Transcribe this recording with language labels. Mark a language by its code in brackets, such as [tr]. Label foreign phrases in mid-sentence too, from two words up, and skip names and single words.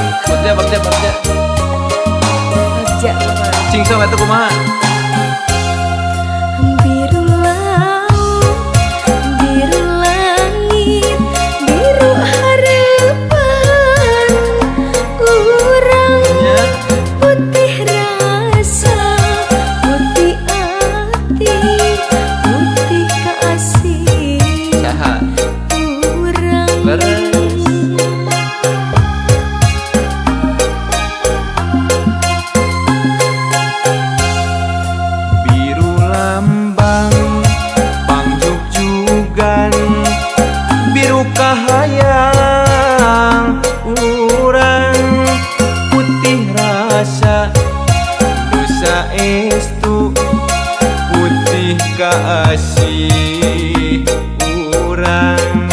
[su] Bagja cing sok eta kumaha? biru laut, biru langit, biru harapan urang, putih rasa, putih hati, putih kasih Saha? urang. Leres. Biru lambang pangjugjugan, biru kahayang urang, putih rasa dosa estu, putih kasih urang.